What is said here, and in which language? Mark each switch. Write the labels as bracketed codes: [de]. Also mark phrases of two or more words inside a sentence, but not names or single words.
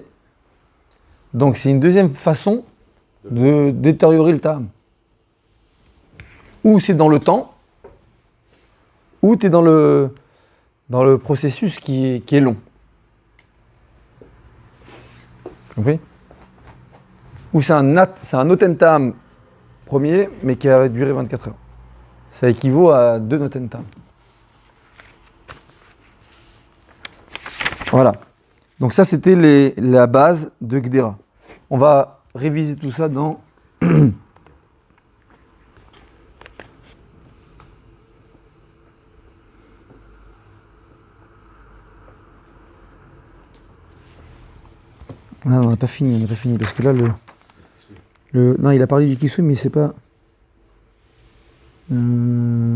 [fr] Donc c'est une deuxième façon de détériorer le ta'am. Ou c'est dans le temps, ou tu es dans le processus qui est long. Compris? Ou c'est un [he] נותן טעם [fr] premier, mais qui a duré 24 heures. Ça équivaut à 2 [he] נותן טעם. [fr] Voilà. Donc ça, c'était la base de Gdera. On va réviser tout ça dans... Non, on n'a pas fini, parce que là, non, il a parlé du Kisui, mais c'est pas...